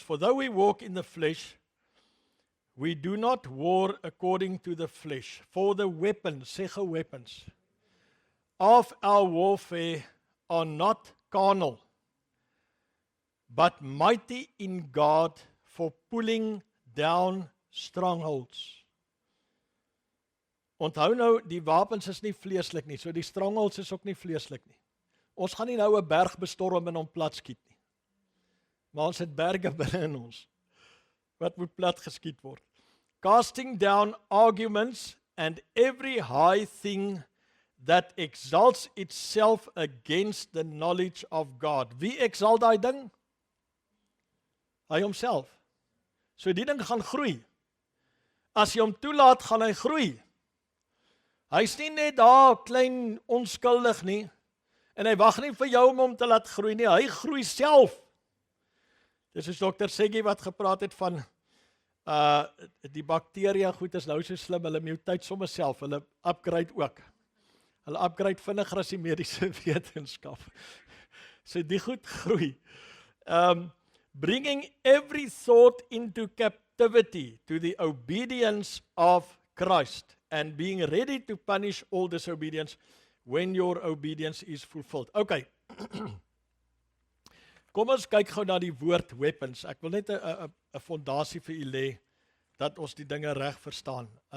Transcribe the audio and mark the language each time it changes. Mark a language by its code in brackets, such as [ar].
[en] For though we walk in the flesh, we do not war according to the flesh, for the weapons of our warfare are not carnal, but mighty in God for pulling down strongholds. [af] Onthou nou, die wapens is nie vleeslik nie, so die strongholds is ook nie vleeslik nie. Ons gaan nie nou 'n berg bestorm en hom plat skiet nie. Maar ons het berge binne in ons wat moet plat geskiet word. [en] Casting down arguments and every high thing that exalts itself against the knowledge of God. [af] Wie exalt daai ding? Hy homself. So die ding gaan groei. As jy hom toelaat, gaan hy groei. Hy's nie net daar klein onskuldig nie, en hy wag nie vir jou om hom te laat groei nie, hy groei self. Dis soos Dr. Seggie wat gepraat het van Die bakteria goed is nou so slim, hulle mutate sommer self, hulle upgrade ook. Hulle upgrade vinniger as die mediese wetenskap. So die goed groei. [en] Bringing every thought into captivity to the obedience of Christ and being ready to punish all disobedience when your obedience is fulfilled. Okay. [af] Kom ons kyk gou na die woord weapons. Ek wil net 'n fondasie vir u lê dat ons die dinge reg verstaan.